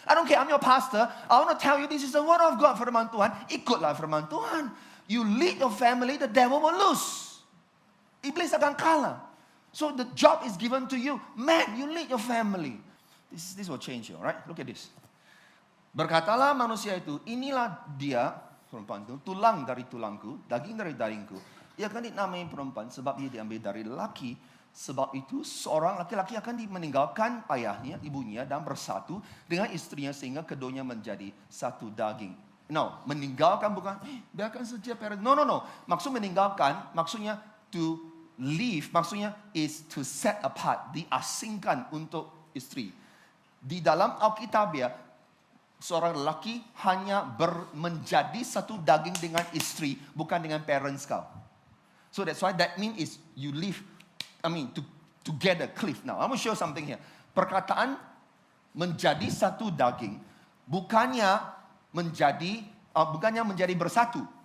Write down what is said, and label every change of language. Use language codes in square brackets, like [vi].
[en] I don't care, I'm your pastor. I want to tell you this is the word of God, firman Tuhan. Ikutlah firman Tuhan. You lead your family, the devil will lose. Iblis akan kalah. So the job is given to you. Man, you lead your family. This will change you, right? Look at this. [ms] Berkatalah manusia itu, inilah dia, perempuan itu, tulang dari tulangku, daging dari dagingku. Ia akan dinamai perempuan sebab ia diambil dari lelaki. Sebab itu seorang laki-laki akan meninggalkan ayahnya, ibunya dan bersatu dengan istrinya sehingga keduanya menjadi satu daging. No, meninggalkan bukan biarkan saja parent. No. Maksud meninggalkan, maksudnya to leave, maksudnya is to set apart, diasingkan untuk istri. Di dalam Alkitabiah, seorang lelaki hanya menjadi satu daging dengan istri, bukan dengan parents kau. [en] So that's why that means is you live, together, cliff. Now, I'm going to show something here. [ms] Perkataan menjadi satu daging, bukannya menjadi bersatu.